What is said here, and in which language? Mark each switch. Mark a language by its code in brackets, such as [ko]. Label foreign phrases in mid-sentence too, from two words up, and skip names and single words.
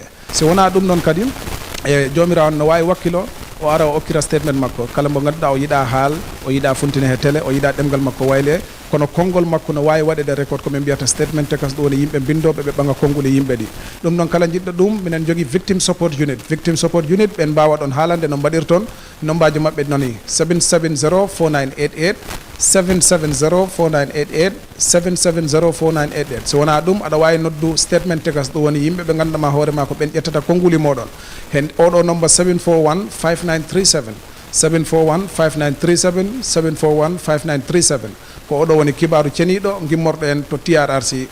[ff] Si wona ɗum noon kadi e jomirawo on no wawi wakkilo o ara o okkira statement makko kala mo ganduɗa o yiɗa haal o yiɗa funtine he télé o yiɗa ɗemgal makko wayle kono konngol makko no wawi waɗede record ko min mbiyata statement tekas ɗum woni yimɓe bindoɓe ɓe ɓaga konngol e yimɓe ɗi. ɗum noon kala jiɗɗo ɗum minen jogui [en] victim support unit [ff] ɓen mbawa ɗon haalande no mbaɗirton nombaji mabɓe noni 7704988 7704988 7704988. So wona ɗum aɗa wawi noddu statement tegas ɗum woni yimɓe ɓe ganduɗama hoorema ko ɓen ƴettata konnguli moɗon hen oɗo number 7415937 7415937 7415937 ko oɗo woni kibaru ceniɗo gimmorɗo en to TRRC.